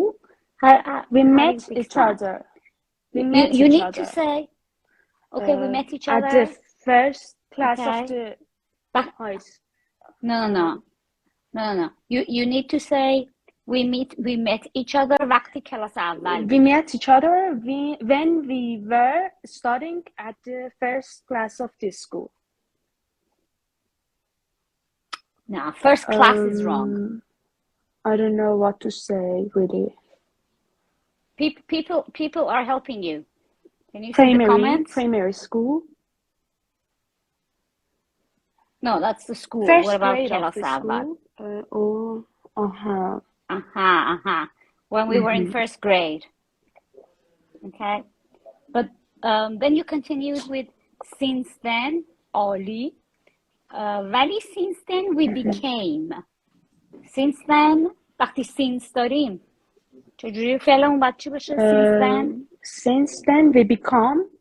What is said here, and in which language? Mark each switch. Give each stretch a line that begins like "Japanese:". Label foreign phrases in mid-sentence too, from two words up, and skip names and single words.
English: We met each other. You need to say, okay, we met each other at the first class of the high school. No. You need to say we met each other
Persian: وقتی کلاس اول.
English: We met each other when we were studying at the first class of this school. No, first class is wrong. I don't know what to say, really. People are helping you. Can you see the comments? Primary school. No, that's the school. First what about grade
Persian: کلاس
English: of the
Persian: اول?
English: school. When we were in first grade. Okay. But then you continued with since then,
Persian: عالی.
English: ولی since then we became. Since then
Persian: وقتی since داریم چجوری فعلمون باید چی بشه؟
English: Since then. Since then we become.